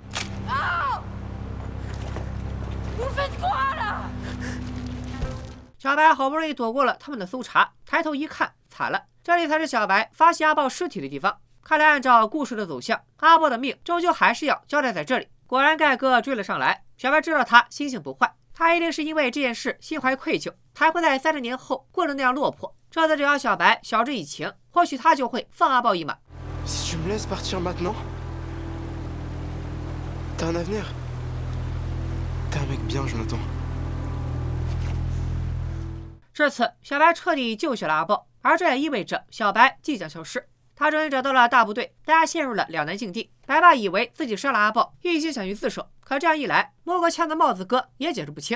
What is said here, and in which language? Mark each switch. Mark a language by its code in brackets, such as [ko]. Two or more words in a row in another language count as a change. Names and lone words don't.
[zh] 小白好不容易躲过了他们的搜查，抬头一看，惨了，这里才是小白发现阿豹尸体的地方。看来按照故事的走向，阿豹的命终究还是要交代在这里。果然盖哥追了上来，小白知道他心性不坏，他一定是因为这件事心怀愧疚，才会在30年后过得那样落魄。这次只要小白晓之以情，或许他就会放阿豹一马。 [fr] Si tu me laisses partir maintenant, t'as un avenir. T'es un mec bien, Jonathan. [zh] 这次小白彻底救下了阿豹，而这也意味着小白即将消失。他终于找到了大部队，大家陷入了两难境地。白爸以为自己杀了阿豹，一心想去自首，可这样一来，摸过枪的帽子哥也解释不清。